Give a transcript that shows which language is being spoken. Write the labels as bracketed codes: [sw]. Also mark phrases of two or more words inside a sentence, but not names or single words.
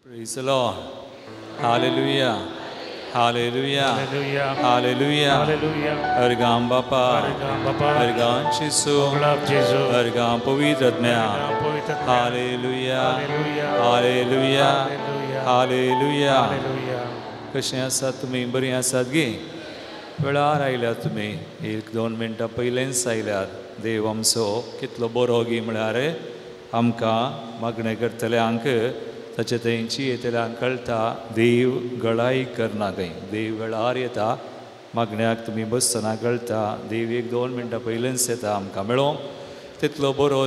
[en] Praise the Lord. Hallelujah. Hallelujah. Hallelujah. Hallelujah. Hallelujah. [kok] Argam Bapa. Argam Bapa. Argam Chisu. Oglap Jesu. Argam Pavitratmya. Argam Pavitratmya. Hallelujah. Hallelujah. Hallelujah. Hallelujah. Hallelujah. Hallelujah. कशें आसात तुमी बरीं आसात गे वेळार आयल्यात तुमी एक दोन मिनटां पयलेंच आयल्यात देव आमचो कितलो बरो गी म्हळ्यार आमकां मागणें करतल्यांक ताचे तेंची येतल्यांक कळटा देव गळाई करना खंय देव वेळार येता मागण्याक तुमी बसतना कळटा देव एक दोन मिनटां पयलेंच येता आमकां मेळोवंक तितलो बरो